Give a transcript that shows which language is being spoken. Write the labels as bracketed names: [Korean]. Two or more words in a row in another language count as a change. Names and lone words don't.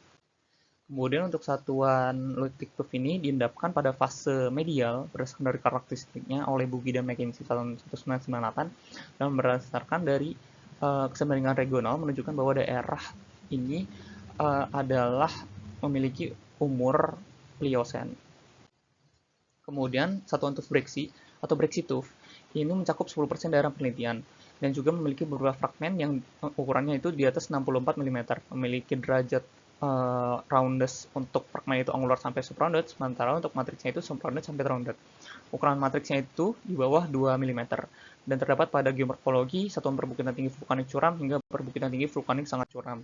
[Indonesian] Kemudian untuk satuan litik tuff ini diendapkan pada fase medial berdasarkan dari karakteristiknya oleh Buggy dan McKenzie tahun 1998 dan berdasarkan dari kesebandingan regional menunjukkan bahwa daerah ini adalah memiliki umur Pliocene. Kemudian satuan tuff breksi atau [English] brexit tuff [Indonesian] ini mencakup 10% daerah penelitian dan juga memiliki beberapa fragmen yang ukurannya itu di atas 64 mm, memiliki derajat roundness untuk fragmen itu angular sampai subrounded, sementara untuk matriksnya itu subrounded sampai rounded. Ukuran matriksnya itu di bawah 2 mm dan terdapat pada geomorfologi satuan perbukitan tinggi vulkanik curam hingga perbukitan tinggi vulkanik sangat curam.